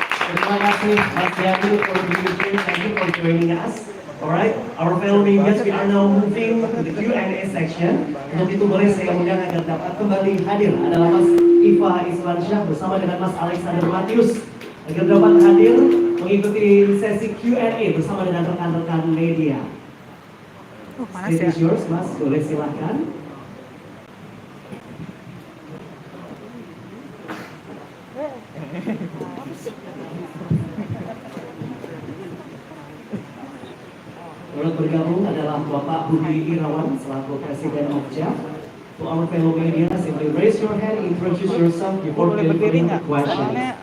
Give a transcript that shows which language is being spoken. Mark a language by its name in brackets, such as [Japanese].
[Indonesian] Terima kasih [English] Mas Yadi for being here. Thank you for joining us. Alright, our fellow medias, we are now moving to the Q&A section. [Indonesian] Untuk itu boleh saya undang agar dapat kembali hadir adalah Mas Iva Iswansyah bersama dengan Mas Alexander Matius agar dapat hadir mengikuti sesi Q&A bersama dengan rekan-rekan media. [English] Stage is yours, Mas. [Indonesian] Boleh silahkan. Turut bergabung adalah Bapak Budi Irawan selaku Presiden of JAFF. [English] To our fellow media, simply raise your hand, introduce yourself before delivering the question.